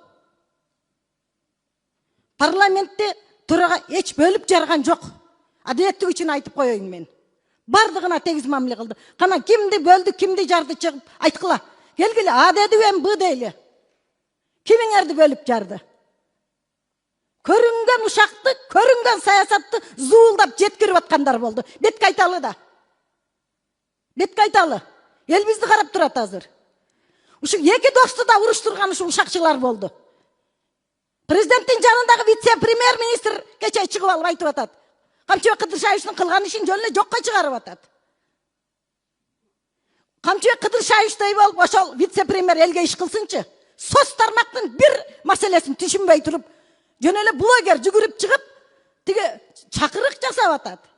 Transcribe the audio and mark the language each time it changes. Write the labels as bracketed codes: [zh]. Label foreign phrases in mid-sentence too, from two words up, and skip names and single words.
[ky] Парламентте төрага эч бөлүп жарган жок. Адилеттик үчүн айтып коеюн мен. Бардыгына тегиз мамиле кылды. Кана кимди бөлдү, кимди жарды чыгып айткыла. Келгиле, А деди бен Б дейли. Кимиңерди бөлүп жарды? [kk] көрінген ұшақты, көрінген саясатты зуылдап жеткіріп атқандар болды. Бетке айталы да. Бетке айталы. Ел бізді қарап тұрады азыр. Ушу екі досты да ұрыштырған ушу ушакчылар болды. [ky] Президенттің жанындағы вице-премьер-министр кече чыгып алып айтып атат. Камчыбек Кыдыршаевичтин кылган ишин жөнүнө жокко чыгарып атат. Камчыбек Кыдыршаевичтей болуп ошол вице-премьер элге иш кылсынчы. Сос тармактын бир маселесин түшүнбөй туруп, жөн эле блогер жүгүрүп чыгып, тиги чакырык жасап атат.